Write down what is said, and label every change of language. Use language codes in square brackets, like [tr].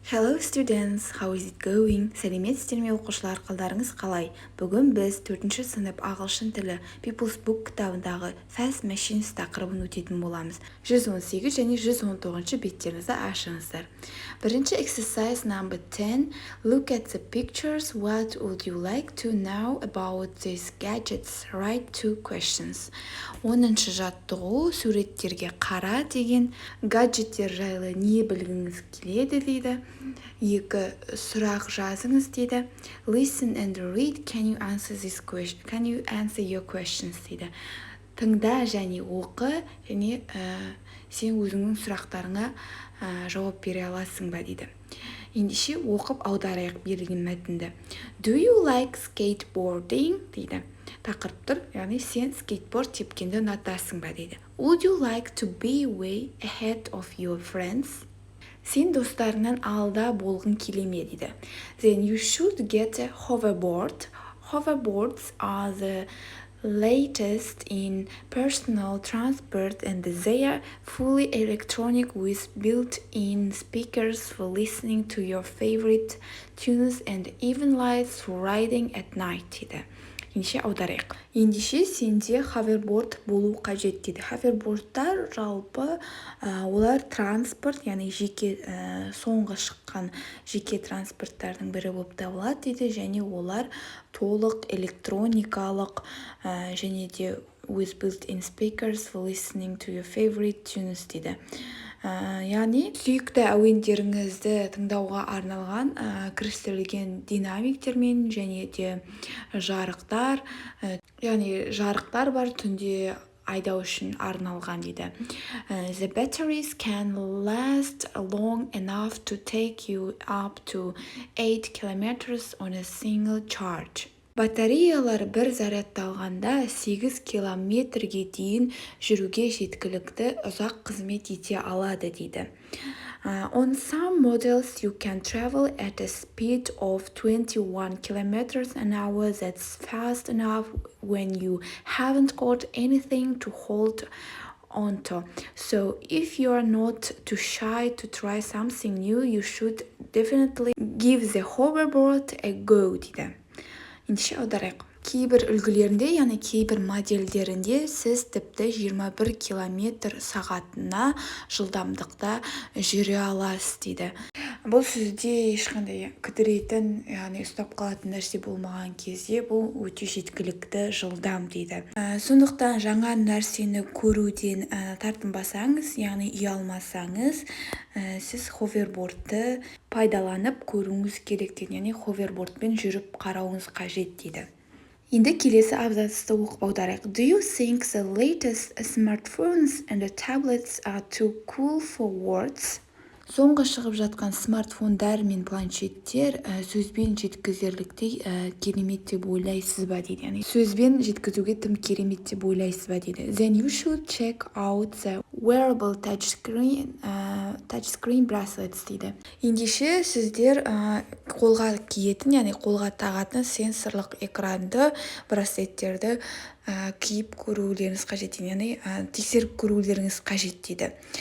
[en] Hello students, how is it going? [kk] Сәлеметсіздер ме оқушылар, қалдарыңыз қалай? Бүгін біз 4-ші сынып ағылшын тілі People's Book кітабындағы Fast Machines тақырыбын өтетін боламыз. 118 және 119 беттеріңізді ашыңыздар. Бірінші [en] exercise number 10. Look at the pictures. What would you like to know about these gadgets? Write 2 questions. [kk] 10-шы жаттығу суреттерге қара деген гаджеттер жайлы не білгіңіз келеді дейді. 2 сұрақ жазыңыз дейді. [en] Listen and read. Can you answer this question? Can you answer your questions [kk] дейді. Тыңда және оқы, және сен өзіңнің сұрақтарыңа жауап бере аласың ба дейді. Ендеше оқып аударайық берілген мәтінді. [en] Do you like skateboarding? [kk] дейді. Тақырып тұр, яғни сен скейтборд тепкенді ұнатасың ба дейді. [en] Would you like to be way ahead of your friends? [kk] Сен достарыңнан алда болғың келе ме дейді. [en] Then you should get a hoverboard. Hoverboards are the latest in personal transport and they are fully electronic with built-in speakers for listening to your favorite tunes and even lights for riding at night [kk] дейді. Ендеше аударайық. Ендеше сенде ховерборд болу қажет дейді. Ховербордтар жалпы олар транспорт, яғни жеке соңғы шыққан жеке транспорттардың бірі болып табылады дейді, және олар толық электроникалық және де [en] with built-in speakers for listening to your favorite tunes [kk] дейді. Яғни сүйікті әуендеріңізді тыңдауға арналған кірістірілген динамиктермен және де жарықтар, яғни жарықтар бар, түнде айдау үшін арналған дейді. [en] The batteries can last long enough to take you up to 8 kilometers on a single charge. [kk] Батареялар бір зарядталғанда 8 километрге дейін жүруге жеткілікті ұзақ қызмет ете алады дейді. [en] On some models you can travel at a speed of 21 kilometers an hour. That's fast enough when you haven't got anything to hold onto. So if you are not too shy to try something new, you should definitely give the hoverboard a go [kk] дейді. Ендеше аударайық. Кейбір үлгілерінде, яғни кейбір модельдерінде сіз тіпті 21 километр сағатына жылдамдықта жүре аласыз дейді. Бұл сөзде ешқандай кідіретін, яғни ұстап қалатын нәрсе болмаған кезде бұл өте жеткілікті жылдам дейді. Сондықтан жаңа нәрсені көруден тартынбасаңыз, яғни ұялмасаңыз, сіз ховербордты пайдаланып көруіңіз керек дейді, яғни ховербордпен жүріп қарауыңыз қажет дейді. Енді келесі абзацты оқып аударайық. [en] Do you think the latest smartphones and tablets are too cool for words? [kk] Соңғы шығып жатқан смартфондар мен планшеттер сөзбен жеткізерліктей керемет деп ойлайсыз ба дейді. Яғни сөзбен жеткізуге тым керемет деп ойлайсыз ба дейді. [en] Then you should check out the wearable touchscreen bracelets [kk] дейді. Ендеше сіздер қолға киетін, яғни қолға тағатын сенсорлық экранды браслеттерді киіп көрулеріңіз қажет, яғни тексеріп көрулеріңіз қажет дейді.